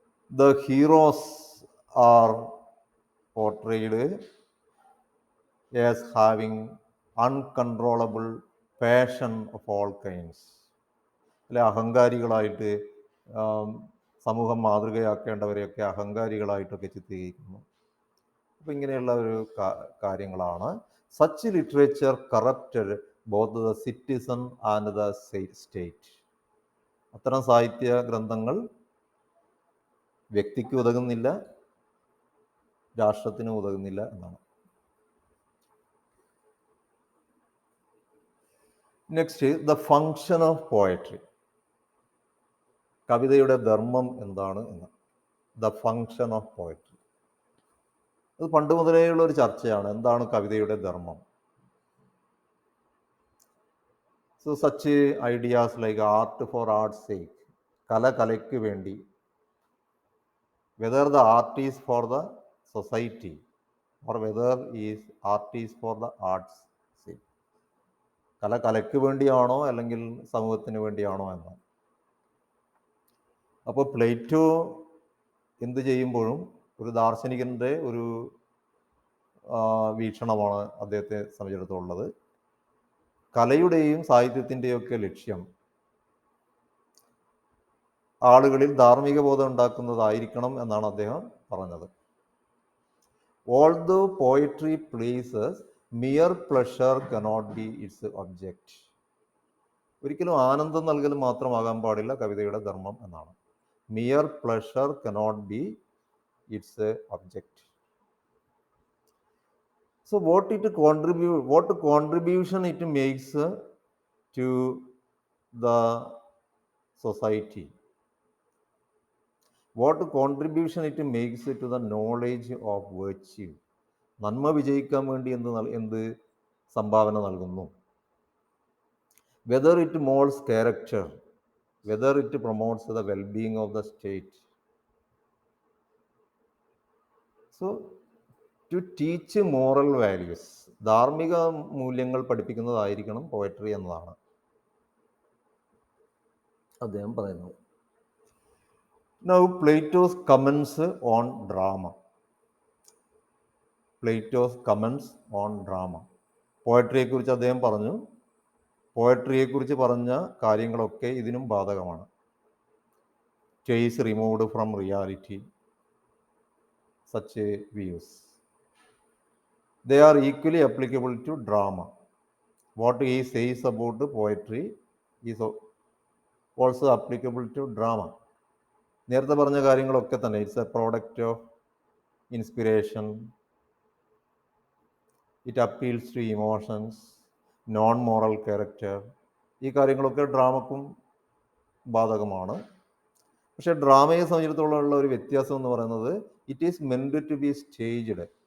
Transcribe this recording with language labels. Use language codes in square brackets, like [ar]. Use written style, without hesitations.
[en] The heroes are portrayed as having uncontrollable passion of all kinds. [ml] അല്ലെ, അഹങ്കാരികളായിട്ട് സമൂഹം മാതൃകയാക്കേണ്ടവരെയൊക്കെ അഹങ്കാരികളായിട്ടൊക്കെ ചിത്രീകരിക്കുന്നു. അപ്പം ഇങ്ങനെയുള്ള ഒരു കാര്യങ്ങളാണ്. [en] Such literature corrupted both the citizen and the state. [ml] അത്തരം സാഹിത്യ ഗ്രന്ഥങ്ങൾ വ്യക്തിക്ക് ഉതകുന്നില്ല, രാഷ്ട്രത്തിന് ഉതകുന്നില്ല എന്നാണ്. [en] Next, the function of poetry. [ml] കവിതയുടെ ധർമ്മം എന്താണ് എന്ന്. [en] the function of poetry, [ml] അത് പണ്ട് മുതലേയുള്ള ഒരു ചർച്ചയാണ്. എന്താണ് കവിതയുടെ ധർമ്മം? [en] so such ideas like art for arts sake, [ml] കലയ്ക്ക് വേണ്ടി, [en] whether the art is for the society or whether art is for the art's sake. [ml] കലയ്ക്ക് വേണ്ടിയാണോ അല്ലെങ്കിൽ സമൂഹത്തിന് വേണ്ടിയാണോ എന്ന്. അപ്പോൾ പ്ലേറ്റോ എന്ത് ചെയ്യുമ്പോഴും ഒരു ദാർശനികൻ്റെ ഒരു വീക്ഷണമാണ് അദ്ദേഹത്തെ സംബന്ധിച്ചിടത്തോളം. കലയുടെയും സാഹിത്യത്തിൻ്റെയും ഒക്കെ ലക്ഷ്യം ആളുകളിൽ ധാർമ്മിക ബോധം ഉണ്ടാക്കുന്നതായിരിക്കണം എന്നാണ് അദ്ദേഹം പറഞ്ഞത്. [en] Although poetry pleases, mere pleasure cannot be its object. [ml] ഒരിക്കലും ആനന്ദം നൽകൽ മാത്രമാകാൻ പാടില്ല കവിതയുടെ ധർമ്മം എന്നാണ്. [en] Mere pleasure cannot be its object. So what contribution it makes to the society? What contribution it makes to the knowledge of virtue? [ml] നന്മ വിജയിക്കാൻ വേണ്ടി എന്ത് സംഭാവന നൽകുന്നു? [en] Whether it molds character, whether it promotes the well-being of the state. So to teach moral values, [ml] ധാർമ്മിക മൂല്യങ്ങൾ പഠിപ്പിക്കുന്നതായിരിക്കണം poetry എന്നതാണ് അദ്ദേഹം പറയുന്നത്. [en] Now, Plato's comments on drama. Plato's comments on drama. [ml] പോയട്രിയെക്കുറിച്ച് അദ്ദേഹം പറഞ്ഞു. പോയട്രിയെക്കുറിച്ച് പറഞ്ഞ കാര്യങ്ങളൊക്കെ ഇതിനും ബാധകമാണ്. [en] Case removed from reality. Such views. They are equally applicable to drama. What he says about poetry is also applicable to drama. [ml] നേരത്തെ പറഞ്ഞ കാര്യങ്ങളൊക്കെ തന്നെ [en] It's a product of inspiration, it appeals to emotions, non moral character. [ml] ഈ കാര്യങ്ങളൊക്കെ ഡ്രാമക്കും ബാധകമാണ്. പക്ഷേ ഡ്രാമയെ സംബന്ധിച്ചിടത്തോളമുള്ള ഒരു വ്യത്യാസം എന്ന് പറയുന്നത് [en] It is meant to be staged.